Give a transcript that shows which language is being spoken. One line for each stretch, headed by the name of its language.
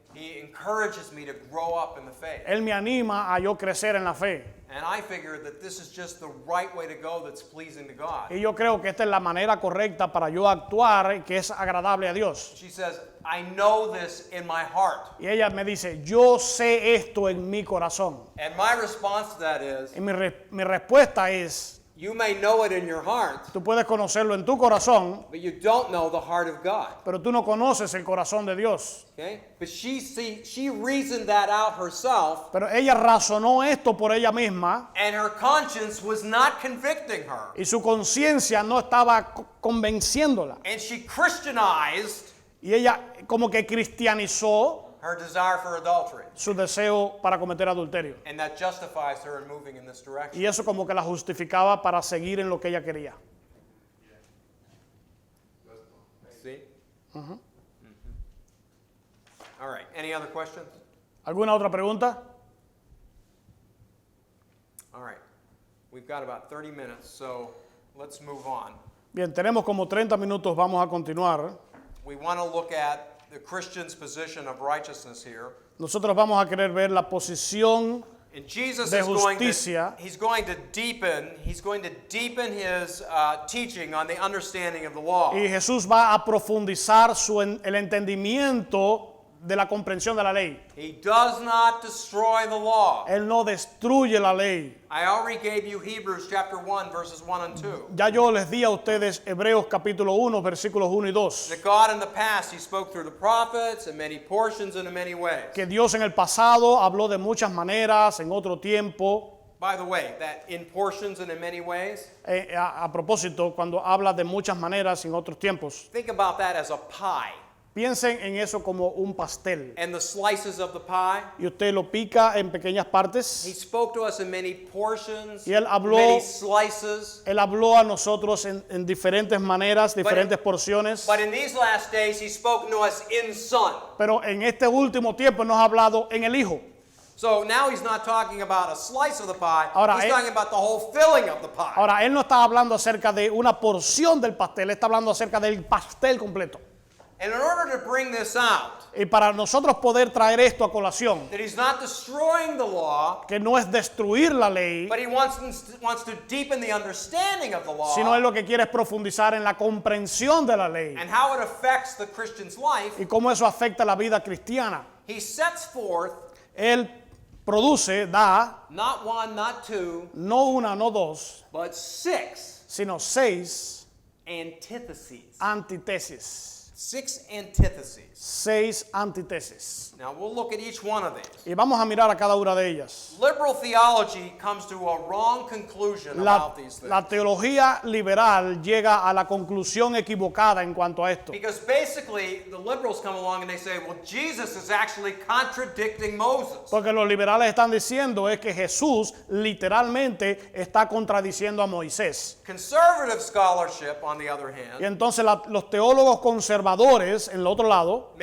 English: He encourages me to grow up in the faith.
Spanish: él me anima a yo crecer en la fe.
English: And I figure that this is just the right way to go that's pleasing to God.
Spanish: Y yo creo que esta es la manera correcta para yo actuar que es agradable a Dios.
English: She says, I know this in my heart.
Spanish: Y ella me dice, yo sé esto en mi corazón.
English: And my response to that is,
Spanish: Y mi respuesta es,
English: you may know it in your heart,
Spanish: tú puedes conocerlo en tu corazón,
English: but you don't know the heart of God.
Spanish: pero tú no conoces el corazón de Dios.
English: Okay? But she reasoned that out herself,
Spanish: Pero ella razonó esto por ella misma
English: and her conscience was not convicting her.
Spanish: y su conciencia no estaba convenciéndola.
English: And she Christianized
Spanish: Y ella como que cristianizó
English: her desire for adultery.
Spanish: su deseo para cometer adulterio.
English: And that justifies her in moving in this direction.
Spanish: Y eso como que la justificaba para seguir en lo que ella quería.
English: See? All right. Any other questions?
Spanish: ¿Alguna otra pregunta?
English: All right. We've got about 30 minutes, so let's move on.
Spanish: Bien, tenemos como 30 minutos, vamos a continuar.
English: We want to look at the Christian's position of righteousness here.
Spanish: Nosotros vamos a querer ver la posición
English: And Jesus
Spanish: de
English: is going
Spanish: justicia.
English: to, he's going to deepen his teaching on the understanding of the law.
Spanish: Y Jesús va a profundizar el entendimiento de la comprensión de la ley.
English: He does not destroy the law.
Spanish: Él no destruye la ley.
English: I already gave you Hebrews chapter 1 verses 1 and 2.
Spanish: Ya yo les di a ustedes Hebreos capítulo 1, versículos 1 y 2.
English: That God in the past, he spoke through the prophets in many portions and in many ways.
Spanish: Que Dios en el pasado habló de muchas maneras, en otro tiempo.
English: By the way, that in portions and in many ways,
Spanish: A propósito, cuando habla de muchas maneras en otros tiempos,
English: think about that as a pie.
Spanish: piensen en eso como un pastel.
English: And the slices of the pie,
Spanish: Y usted lo pica en pequeñas
English: he
Spanish: partes.
English: spoke to us in many portions,
Spanish: Y él habló-
English: many slices.
Spanish: Él habló a nosotros en diferentes maneras, diferentes porciones.
English: But in these last days, he's spoken to us in Son.
Spanish: Pero en este último tiempo nos ha hablado en el Hijo.
English: So now he's not talking about a slice of the pie,
Spanish: Ahora,
English: he's talking about the whole filling of the pie.
Spanish: Ahora, él no está hablando acerca de una porción del pastel, él está hablando acerca del pastel completo.
English: And in order to bring this out,
Spanish: Y para nosotros poder traer esto a colación,
English: that he's not destroying the law,
Spanish: que no es destruir la ley,
English: but he wants to deepen the understanding of the law
Spanish: sino él lo que quiere es profundizar en la comprensión de la ley
English: and how it affects the Christian's life.
Spanish: y cómo eso afecta la vida cristiana.
English: He sets forth
Spanish: Él produce, da,
English: not one, not two,
Spanish: no una, no dos,
English: but 6
Spanish: sino 6
English: antitheses.
Spanish: antítesis.
English: 6 antitheses.
Spanish: 6 antítesis.
English: Now we'll look at each one of these.
Spanish: Y vamos a mirar a cada una de ellas.
English: Liberal theology comes to a wrong conclusion about these things.
Spanish: La teología liberal llega a la conclusión equivocada en cuanto a esto.
English: Because basically, the liberals come along and they say, well, Jesus is actually contradicting Moses.
Spanish: Porque los liberales están diciendo es que Jesús literalmente está contradiciendo a Moisés.
English: Conservative scholarship, on the other
Spanish: Y
English: hand,
Spanish: entonces los teólogos conservadores, en el otro lado,